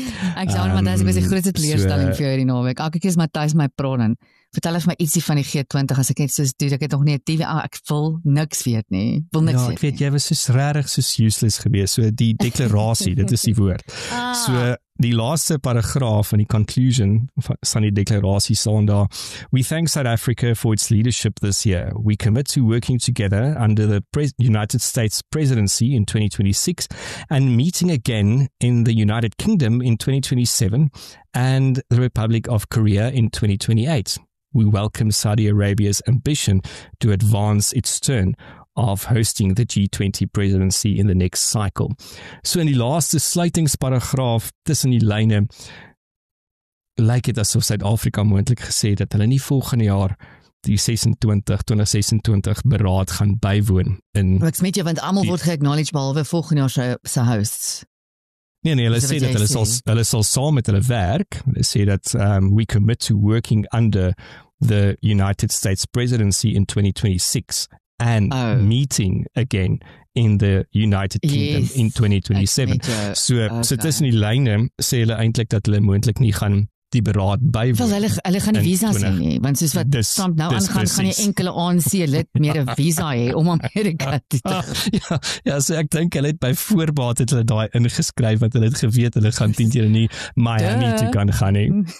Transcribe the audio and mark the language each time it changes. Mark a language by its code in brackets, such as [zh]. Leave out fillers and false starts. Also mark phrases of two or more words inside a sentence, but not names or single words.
[af] Ek sê Matthys, ek was die grootste teleurstelling vir jou hierdie naweek. Elke keer is Matthys my praat en vertel vir my ietsie van die G20 as ek net soos doen, ek het nog nie 'n TV, ek wil niks weet nie. Ja, ek weet jy was so regtig so useless geweest. So die deklarasie, dit is die woord. So die laaste paragraaf van die conclusion van die deklarasie staan daar: [en] We thank South Africa for its leadership this year. We commit to working together under the United States presidency in 2026 and meeting again in the United Kingdom in 2027 and the Republic of Korea in 2028. We welcome Saudi Arabia's ambition to advance its turn of hosting the G20 presidency in the next cycle. [af] So in die laaste sluitingsparagraaf tussen die lyne lyk dit asof Suid-Afrika moontlik gesê dat hulle nie volgende jaar die 2026 beraad gaan bywoon in. Wat smet jy, want almal word ge-acknowledge behalwe volgende jaar se hosts. Nee, hulle Dis sê wat dat jy hulle sal saam met hulle werk. Hulle sê dat [en] we commit to working under the United States presidency in 2026 and meeting again in the United Kingdom in 2027. [af] So tussen die lyne sê hulle eintlik dat hulle moontlik nie gaan die beraad bywoon. Hulle gaan nie visas hê nie, want soos wat Trump nou aangaan, gaan nie enkele ANC lid meer 'n visa hê om Amerika toe te gaan. Ja, so ek dink hulle het by voorbaat het hulle daai ingeskryf want hulle het geweet hulle gaan 10 keer nie Miami toe kan gaan nie.